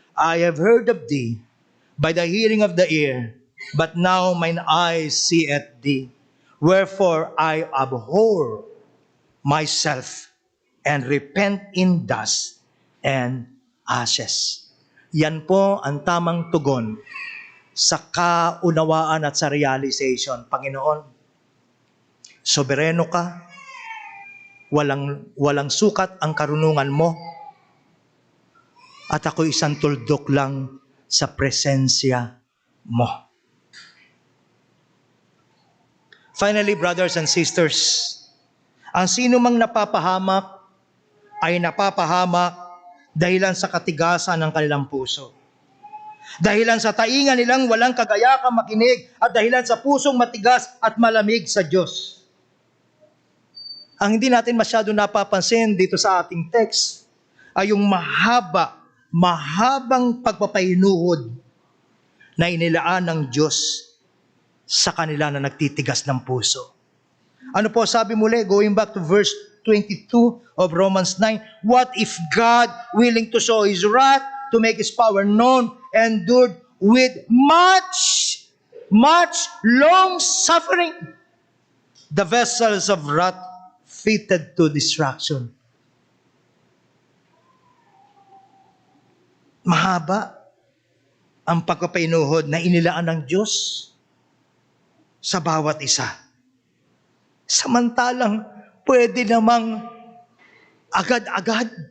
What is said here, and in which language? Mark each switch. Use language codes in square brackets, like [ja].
[en] I have heard of thee by the hearing of the ear, but now mine eyes seeth thee. Wherefore I abhor myself and repent in dust and ashes. [tl] Yan po ang tamang tugon sa kaunawaan at sa realization. Panginoon, sobereno ka, walang sukat ang karunungan mo, at ako isang tuldok lang sa presensya mo. [en] Finally, brothers and sisters, [tl] ang sino mang napapahamak ay napapahamak dahilan sa katigasan ng kanilang puso. Dahilan sa taingan nilang walang kagayakang makinig at dahilan sa pusong matigas at malamig sa Diyos. Ang hindi natin masyado napapansin dito sa ating text ay yung mahabang pagpapainuhod na inilaan ng Diyos sa kanila na nagtitigas ng puso. Ano po sabi muli, [en] going back to verse 22 of Romans 9, what if God, willing to show His wrath, to make His power known, endured with much long suffering the vessels of wrath fitted to destruction. [tl] Mahaba ang pagpapainuhod na inilaan ng Diyos sa bawat isa. Samantalang pwede namang agad-agad.